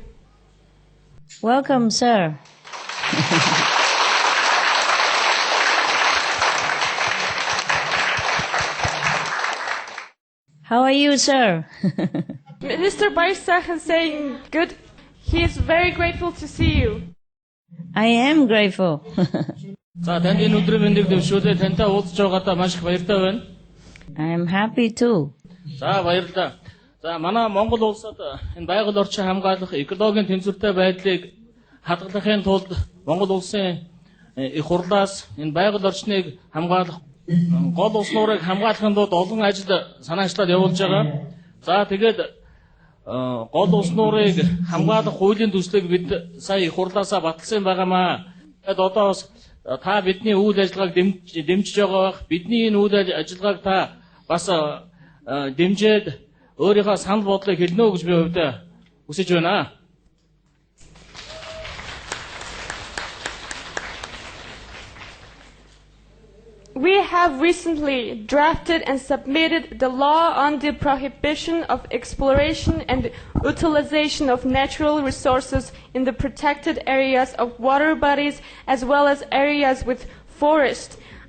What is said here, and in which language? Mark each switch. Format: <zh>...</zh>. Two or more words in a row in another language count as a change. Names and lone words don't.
<en>Welcome, sir. How are you, sir? Mr. Bayersechen saying good. He is very grateful to see you. I am grateful.</en> <mn>За танд энэ өдрийн мэндийг дэвшүүлээ тантай уулзж байгаадаа маш их баяртай байна.</mn> <en>I am happy too.</en> <mn>За баярлалаа. За манай Монгол улсад энэ байгаль орчин хамгаалах экологийн тэнцвэртэй байдлыг хадгалахын тулд Монгол улсын их хурлаас энэ байгаль орчныг хамгаалах гол улс нуурыг хамгаалахын тулд олон ажил санаачлал явуулж байгаа. За тэгээд гол улс нуурыг хамгаалах хуулийн төслийг бид сая их хурлаасаа баталсан байгаамаа. Тэгээд одоо бас та бидний үйл ажиллагааг дэмжиж байгаа бах. Бидний энэ үйл ажиллагааг та бас дэмжиж өөрийнхөө санал бодлыг хэлнэ үү гэж би хувьдаа хүсэж байна.</mn> <en>We have recently drafted and submitted the law on the prohibition of exploration and utilization of natural resources in the protected areas of water bodies as well as areas with forest.</en>